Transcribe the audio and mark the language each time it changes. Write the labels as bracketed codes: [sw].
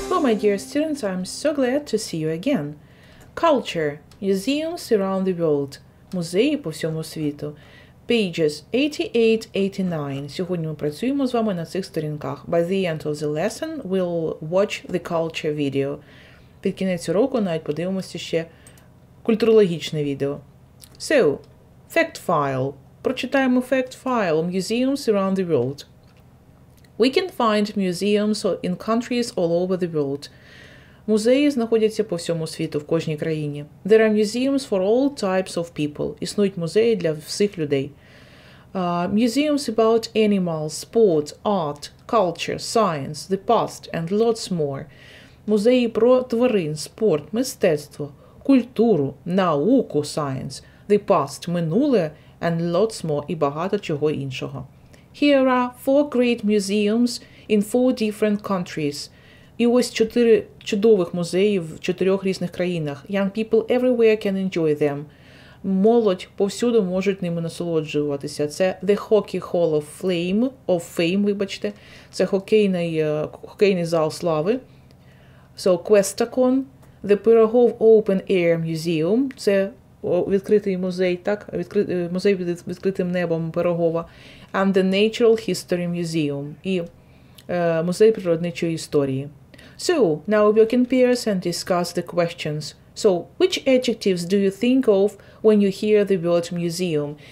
[en] my dear students, I'm so glad to see you again. Culture. Museums around the world. [uk] Музеї по всьому світу. [en] Pages 88-89. [uk] Сьогодні ми працюємо з вами на цих сторінках. [en] By the end of the lesson, we'll watch the culture video. [uk] Під кінець уроку навіть подивимося ще культурологічне відео. [en] So, fact file. [uk] Прочитаємо [en] fact file. Museums around the world. We can find museums in countries all over the world. [uk] Музеї знаходяться по всьому світу, в кожній країні. [en] There are museums for all types of people. [uk] Існують музеї для всіх людей. [en] Museums about animals, sport, art, culture, science, the past and lots more. [uk] Музеї про тварин, спорт, мистецтво, культуру, науку, [en] science, the past, [uk] минуле, [en] and lots more, [uk] і багато чого іншого. [en] Here are 4 great museums in 4 different countries. [uk] І ось 4 чудових музеї в 4 різних країнах. [en] Young people everywhere can enjoy them. [uk] Молодь повсюду можуть ними насолоджуватися. Це The Hockey Hall of Fame, вибачте. Це хокейний зал слави. So, Questacon. [en] The Пирогов Open Air Museum. [uk] Це відкритий музей, так? Музей під відкритим небом Пирогова. [en] And the Natural History Museum. [uk] І музей природничої історії. [en] So, now we can pairs and discuss the questions. So, which adjectives do you think of when you hear the word museum?